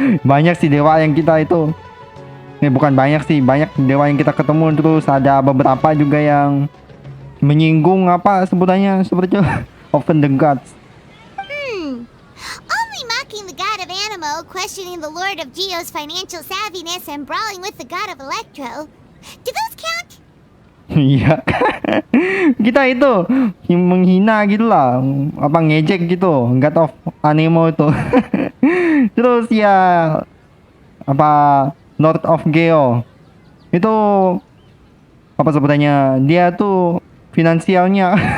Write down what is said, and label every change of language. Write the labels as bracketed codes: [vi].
[id] Banyak sih dewa yang kita itu. Bukan banyak sih, banyak dewa yang kita ketemu. Terus ada beberapa juga yang menyinggung apa sebutannya seperti itu. [en] Open the gods. Only mocking the god of Animo, questioning the lord of Geo's financial savviness, and brawling with the god of Electro. Do those count? [id] Iya. Kita itu yang menghina gitu lah, apa ngejek gitu, God of Animo itu. Terus ya apa Lord of Geo itu apa sebutannya, dia tuh finansialnya.